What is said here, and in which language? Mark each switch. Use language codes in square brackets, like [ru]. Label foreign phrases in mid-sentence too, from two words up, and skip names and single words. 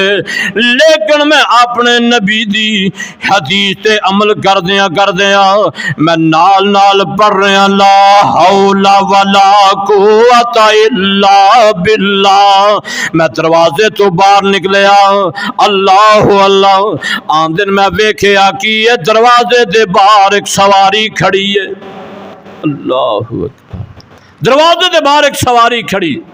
[pa] لیکن میں اپنے نبی دی حدیث تے عمل کردیاں میں نال نال پڑھ رہا [ar] لا حول ولا قوت الا باللہ۔ [pa] میں دروازے تو باہر نکلیا، [ar] اللہ اللہ، [pa] آندن میں ویکھیا کہ یہ دروازے دے باہر ایک سواری کھڑی ہے۔ [ar] اللہ اکبر، [pa] دروازے دے باہر ایک سواری کھڑی۔